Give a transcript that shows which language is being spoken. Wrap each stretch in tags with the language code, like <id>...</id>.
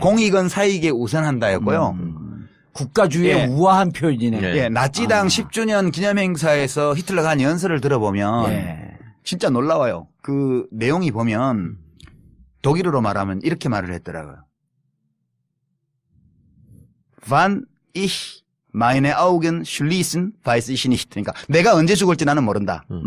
<ko>공익은 사익에 우선한다였고요. 국가주의의 예. 우아한 표현이네. 네. 예, 나치당 10주년 기념행사에서 히틀러가 한 연설을 들어보면 예. 진짜 놀라워요. 그 내용이 보면 독일어로 말하면 이렇게 말을 했더라고요.</ko> <de>Wann ich meine Augen schließen, weiß ich nicht.</de> <ko>그러니까 내가 언제 죽을지 나는 모른다.</ko>